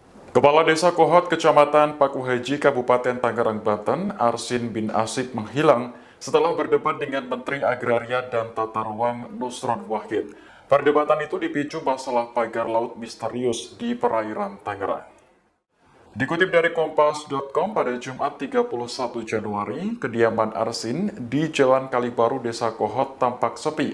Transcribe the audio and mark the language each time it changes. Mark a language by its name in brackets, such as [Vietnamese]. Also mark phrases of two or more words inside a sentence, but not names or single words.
[Indonesian] Kepala Desa Kohot, Kecamatan Pakuhaji, Kabupaten Tangerang, Banten, Arsin bin Asik menghilang setelah berdebat dengan Menteri Agraria dan Tata Ruang Nusron Wahid. Perdebatan itu dipicu masalah pagar laut misterius di perairan Tangerang. Dikutip dari Kompas.com pada Jumat 31 Januari, kediaman Arsin di Jalan Kalibaru, Desa Kohot tampak sepi.